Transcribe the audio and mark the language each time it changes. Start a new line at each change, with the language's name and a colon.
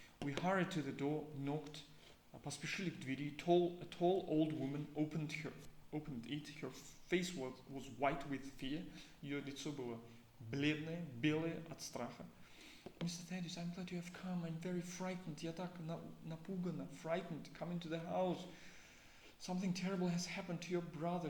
English: We hurried to the door, knocked,
Russian: поспешили к двери.
English: A tall old woman opened it. Her face was white with fear.
Russian: Ее лицо было бледное, белое от страха.
English: Mr. Thaddeus, I'm glad you have come. I'm very frightened.
Russian: Я так напугана,
English: frightened, coming to the house. Something terrible has happened to your brother.